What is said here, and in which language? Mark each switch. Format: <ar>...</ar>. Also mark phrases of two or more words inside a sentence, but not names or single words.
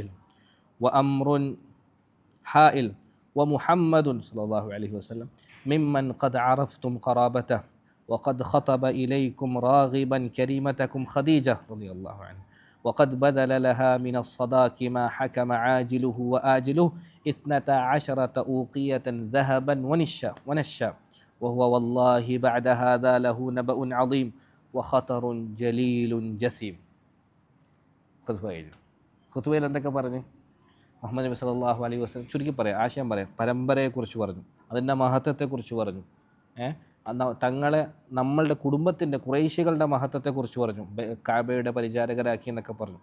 <ar>وأمر حائل ومحمد صلى الله عليه وسلم ممن قد عرفتم قرابته وقد خطب إليكم راغبا كريمتكم خديجة رضي الله عنها وقد بذل لها من الصداق ما حكم عاجله وآجله 12 أوقية ذهبا ونشا وهو والله بعد هذا له نبأ عظيم وخطر جليل جسيم.</ar> <ml>ഖുത്ബയിൽ എന്തൊക്കെ പറഞ്ഞു? മുഹമ്മദ് നബി</ml> <ar>صلى الله عليه وسلم</ar> <ml>ചുരുക്കി പറയാം, ആശയം പറയാം. പരമ്പരയെക്കുറിച്ച് പറഞ്ഞു, അതിൻ്റെ മഹത്വത്തെക്കുറിച്ച് പറഞ്ഞു, തങ്ങളെ നമ്മളുടെ കുടുംബത്തിൻ്റെ ഖുറൈശികളുടെ മഹത്വത്തെക്കുറിച്ച് പറഞ്ഞു, കാബയുടെ പരിചാരകരാക്കി എന്നൊക്കെ പറഞ്ഞു.</ml>